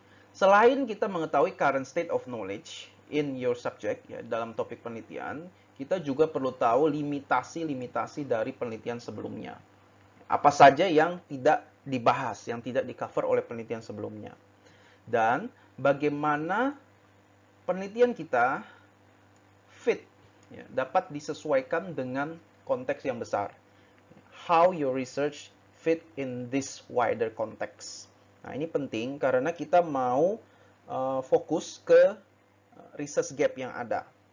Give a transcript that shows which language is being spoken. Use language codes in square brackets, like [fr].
[id] Selain kita mengetahui [en] current state of knowledge in your subject, [id] ya, dalam topik penelitian, kita juga perlu tahu limitasi-limitasi dari penelitian sebelumnya. Apa saja yang tidak dibahas, yang tidak di-cover oleh penelitian sebelumnya. Dan bagaimana penelitian kita fit, ya, dapat disesuaikan dengan konteks yang besar. [en] How your research fit in this wider context. [id] Nah, ini penting karena kita mau fokus ke research gap yang ada.